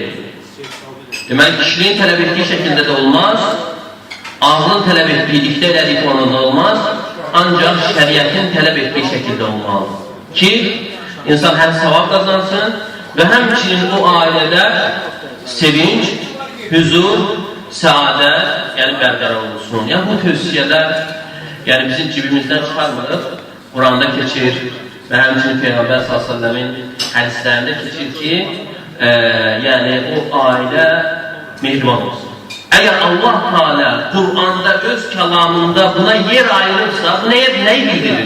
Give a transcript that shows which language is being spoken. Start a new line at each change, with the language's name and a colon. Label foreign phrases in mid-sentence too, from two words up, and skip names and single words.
Azerbaijani: Deməli, kişiliğin tələb etdiyi şəkildə də olmaz, ağlın tələb etdiyi, diktə elədiyi konuda olmaz, ancaq şəriətin tələb etdiyi şəkildə olmalı. Ki, insan həm savab qazansın və həmçinin o ailədə sevinç, hüzur, səadət, yəni bərqərar olsun. Yəni bu tövsiyələr yani bizim cibimizden çıkarmırıq, Kur'an'da keçir ve həmçinin Peygamber
Arabic: صلى الله عليه وسلم
Azerbaijani: hadislerinde keçir ki, yani o aile mehriban olsun.
Turkish: Eğer Allah Teala Kur'an'da öz kelamında buna yer ayırırsa, bu neyi bildirir?